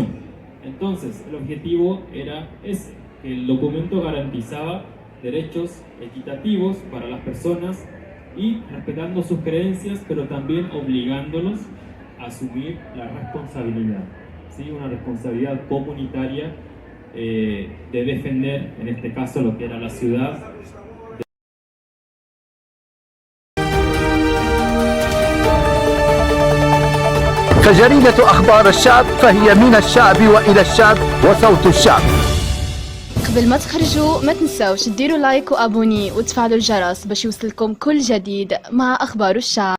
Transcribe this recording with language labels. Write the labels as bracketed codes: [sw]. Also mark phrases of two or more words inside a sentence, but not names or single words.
[es] Entonces, el objetivo era ese, que el documento garantizaba derechos equitativos para las personas y respetando sus creencias, pero también obligándolos a asumir la responsabilidad, ¿sí? Una responsabilidad comunitaria de defender, en este caso, lo que era la ciudad. [ar] فجريدة أخبار الشعب فهي من الشعب وإلى الشعب وصوت الشعب. قبل ما تخرجوا ما تنسوش ديروا لايك وابوني وتفعلوا الجرس باش يوصلكم كل جديد مع أخبار الشعب.